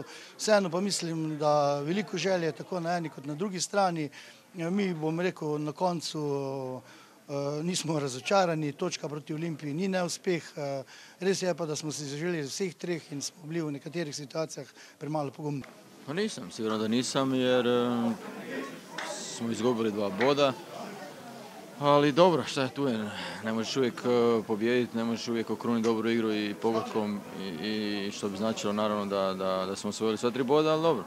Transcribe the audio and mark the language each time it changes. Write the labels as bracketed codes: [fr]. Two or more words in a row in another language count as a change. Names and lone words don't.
[sl] Vseeno pa mislim, da veliko želje tako na eni kot na drugi strani. Mi, bom rekel, na koncu nismo razočarani, točka proti Olimpiji ni neuspeh. Res je pa, da smo si zaželeli vseh treh in smo bili v nekaterih situacijah premalo pogumni. [hr] Pa nisam, sigurno da nisam, jer smo izgubili 2 boda. Ali dobro, šta je tu je, ne možeš uvijek pobijediti, ne možeš uvijek okruniti dobru igru i pogodkom i što bi značilo naravno da smo osvojili sva 3 boda, ali dobro.